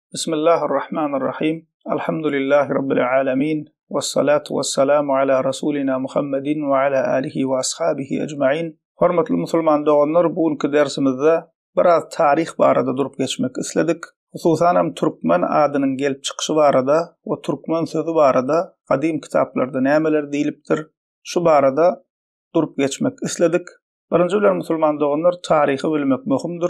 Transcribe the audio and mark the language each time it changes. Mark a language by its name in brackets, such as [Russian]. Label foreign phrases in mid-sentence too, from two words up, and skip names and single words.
[Arabic] بسم الله الرحمن الرحيم. الحمد لله رب العالمين. والصلاة والسلام على رسولنا محمد وعلى آله وأصحابه أجمعين. [Turkmen] Hormatly musulman doganlar, bugünkü dersimizde biraz tarih barada durup geçmek isledik. Hususan Türkmen adynyň gelip çykyşy barada we Türkmen sözü barada kadim kitaplarda nämeler diýilipdir, şu barada durup geçmek isledik. Birinji bilen musulman doganlar, tarihi bilmek möhümdir.